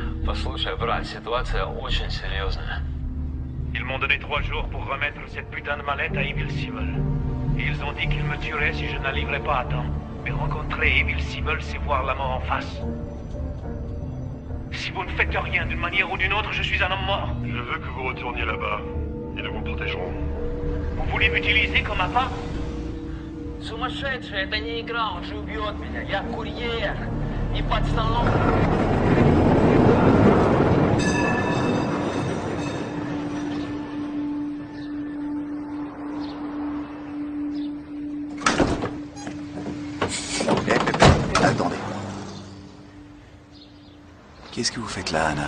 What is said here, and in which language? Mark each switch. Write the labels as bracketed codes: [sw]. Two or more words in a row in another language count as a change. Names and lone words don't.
[ru] Послушай, брат, ситуация очень серьезная. [fr] Ils m'ont donné 3 jours pour remettre cette putain de mallette à Evil Seavel. Et ils ont dit qu'ils me tueraient si je n'arriverais pas à temps. Mais rencontrer Evil Seavel, c'est voir la mort en face. Si vous ne faites rien d'une manière ou d'une autre, je suis un homme mort. Je veux que vous retourniez là-bas, et nous vous protégerons. Vous voulez m'utiliser comme appât? [ru] Сумасшедший, это не игра, он же убьет меня. Я курьер, не пацан. [fr] Attendez. Qu'est-ce que vous faites là, Anna?